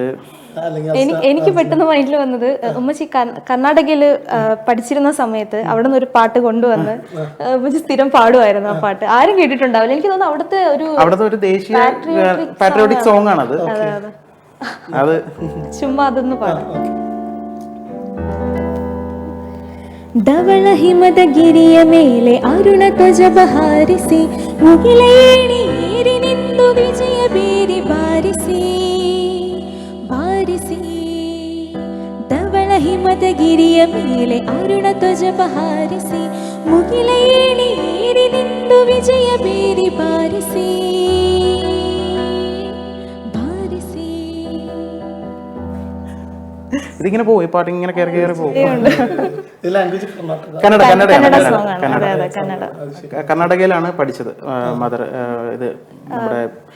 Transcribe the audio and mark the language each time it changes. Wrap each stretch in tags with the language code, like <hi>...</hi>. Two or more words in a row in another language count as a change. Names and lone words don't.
<ml>എനിക്ക് പെട്ടെന്ന് മൈൻഡിൽ വന്നത്, ഉമ്മച്ചി കർണാടകയിൽ പഠിച്ചിരുന്ന സമയത്ത് അവിടെ നിന്ന് ഒരു പാട്ട് കൊണ്ടുവന്ന് ഉമ്മച്ചി സ്ഥിരം പാടുമായിരുന്നു. ആ പാട്ട് ആരും കേട്ടിട്ടുണ്ടാവില്ല. എനിക്ക് തോന്നുന്നു അവിടുത്തെ ഒരു ദേശീയ</ml> <en>patriotic song</en> <ml>ആണത്. അത് ചുമ്മാ അതൊന്ന് പാടും.</ml> <kn>ಧವಳ ಹಿಮದ ಗಿರಿಯ ಮೇಲೆ ಅರುಣ ಧ್ವಜ ಬಹಾರಿಸಿ ಮುಗಿಲೇಣಿ ಏರಿನಿಂದು ವಿಜಯ ಬೇರಿ ಬಾರಿಸಿ ಧವಳ ಹಿಮದ ಗಿರಿಯ ಮೇಲೆ ಅರುಣ ಧ್ವಜ ಬಹಾರಿಸಿ ಮುಗಿಲೇಣಿ ಏರಿನಿಂದು ವಿಜಯ ಬೇರಿ ಬಾರಿಸಿ</kn> <ml>ഇതിങ്ങനെ പോകും, ഈ പാട്ട് ഇങ്ങനെ കയറി പോകും. കർണാടകയിലാണ് പഠിച്ചത്. മദർ ഇത് നമ്മുടെ</ml>